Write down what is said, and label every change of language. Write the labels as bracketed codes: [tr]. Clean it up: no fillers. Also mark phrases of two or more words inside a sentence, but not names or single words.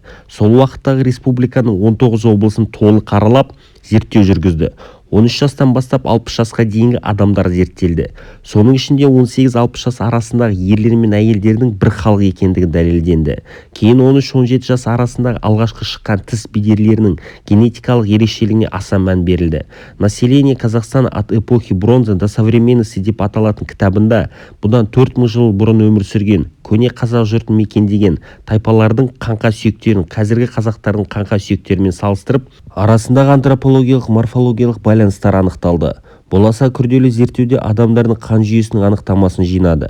[kk] Сол уақыттағы республиканың 19 облысын толық аралап, зерттеу жүргізді. 13 жастан бастап 60 жасқа дейінгі адамдар зерттелді. Соның ішінде 18-60 жас арасындағы ерлер мен әйелдердің бір халық екендігі дәлелденді. Кейін 13-17 жас арасындағы алғашқы шыққан тіс бедерлерінің генетикалық ерекшелігіне аса мән берілді. «Население Казахстана от эпохи бронзы до современности» деп аталатын кітабында бұдан 4000 жыл бұрын өмір сүрген, көне қазақ жұртын мекендеген тайпалардың қаңқа сүйектерін қазіргі қазақтардың қаңқа сүйектерімен салыстырып, арасындағы антропологиялық морфологиялық байланыстар анықталды. Бұл аса күрделі зерттеуде адамдардың қан жүйесінің анықтамасын жинады.